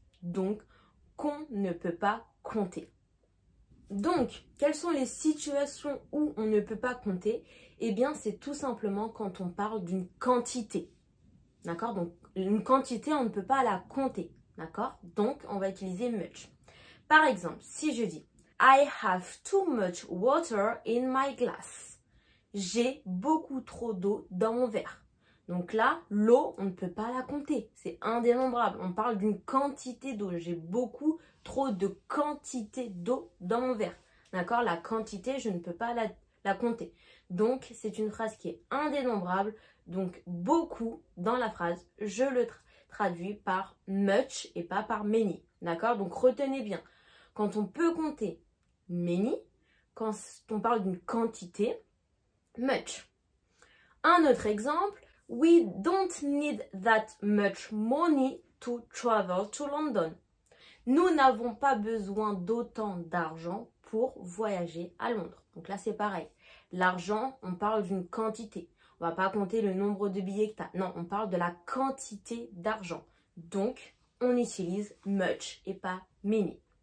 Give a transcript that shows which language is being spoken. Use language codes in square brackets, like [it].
[fr] Donc, qu'on ne peut pas compter. Donc, quelles sont les situations où on ne peut pas compter? Eh bien, c'est tout simplement quand on parle d'une quantité. D'accord? Donc, une quantité, on ne peut pas la compter. D'accord? Donc, on va utiliser much. Par exemple, si je dis [en] I have too much water in my glass. [fr] J'ai beaucoup trop d'eau dans mon verre. Donc là, l'eau, on ne peut pas la compter. C'est indénombrable. On parle d'une quantité d'eau. J'ai beaucoup trop de quantité d'eau dans mon verre. D'accord? La quantité, je ne peux pas la compter. Donc, c'est une phrase qui est indénombrable. Donc, beaucoup dans la phrase, je le traduis par much et pas par many. D'accord? Donc, retenez bien. Quand on peut compter many, quand on parle d'une quantité, much. Un autre exemple. [en] We don't need that much money to travel to London. [fr] Nous n'avons pas besoin d'autant d'argent pour voyager à Londres. Donc là, c'est pareil. L'argent, on parle d'une quantité. On ne va pas compter le nombre de billets que tu as. Non, on parle de la quantité d'argent. Donc, on utilise much et pas many.